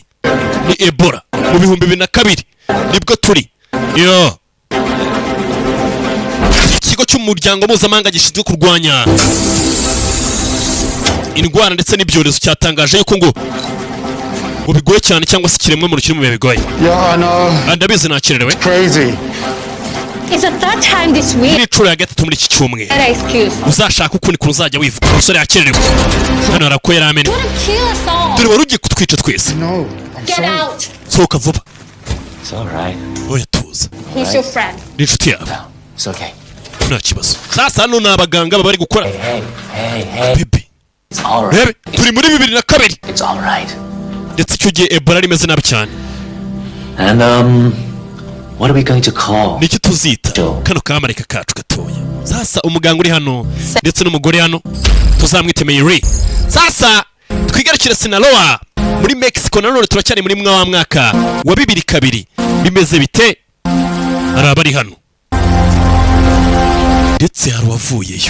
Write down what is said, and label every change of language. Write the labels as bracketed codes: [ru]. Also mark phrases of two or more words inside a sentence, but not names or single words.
[rw] Ni Ebola mu 2002 nibwo turi. Ikigo cy'umuryango mpuzamahanga gishinzwe kurwanya indwara ndetse n'ibyorezo cyatangaje yuko ngo bigoye cyane cyangwa se ikiremwa muntu kiri mu bihe bigoye. Ndabizi nakererewe. [en] It's the third time this week. [rw] Ni cura ya gatatu muri iki cyumweru. Uzashaka ukundi uzajya wivuga. Umusore yakererewe. Hano arako yaramene. Dore warugiye kutwica twese. [en] Get out. [rw] Sohoka vuba. [en] It's all right. [rw] Oya tuza. [en] He's your friend. [rw] Ni inshuti yawe. [en] It's okay. [rw] Nta kibazo. Sasa hano ni abaganga bari gukora. [en] Hey. Baby. It's all right. [rw] Turi muri 2002. [en] It's all right. [rw] Ndetse icyo gihe Ebola rimeze nabi cyane. [en] And what are we going to call? [rw] Niki tuzita kano kamarika kacu gatoya. Sasa umuganga uri hano ndetse n'umugore hano tuzamwite Mary. Sasa twigarukira Sinaloa muri Mexico, nanone turacyari muri mwaka wa 2002. Bimeze bite? Hari abari hano ndetse hari wavuyeyo.